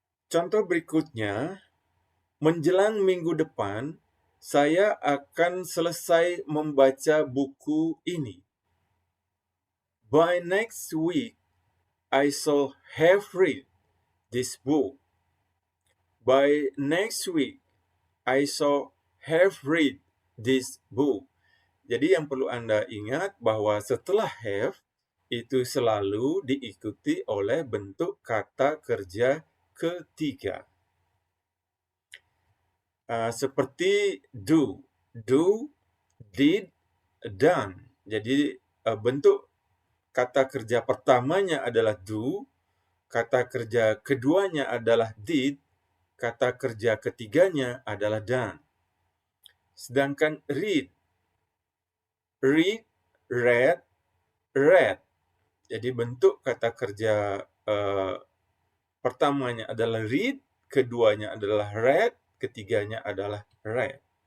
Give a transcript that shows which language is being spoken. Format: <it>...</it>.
<id>Contoh berikutnya, menjelang minggu depan, saya akan selesai membaca buku ini.</id> <en>By next week, I shall have read this book. By next week, I shall have read this book.</en> <id>Jadi yang perlu Anda ingat bahwa setelah have, itu selalu diikuti oleh bentuk kata kerja ketiga. Seperti do, did, done. Jadi bentuk kata kerja pertamanya adalah do, kata kerja keduanya adalah did, kata kerja ketiganya adalah done. Sedangkan read, read, read. Jadi bentuk kata kerja pertamanya adalah read, keduanya adalah read, ketiganya adalah read.</id>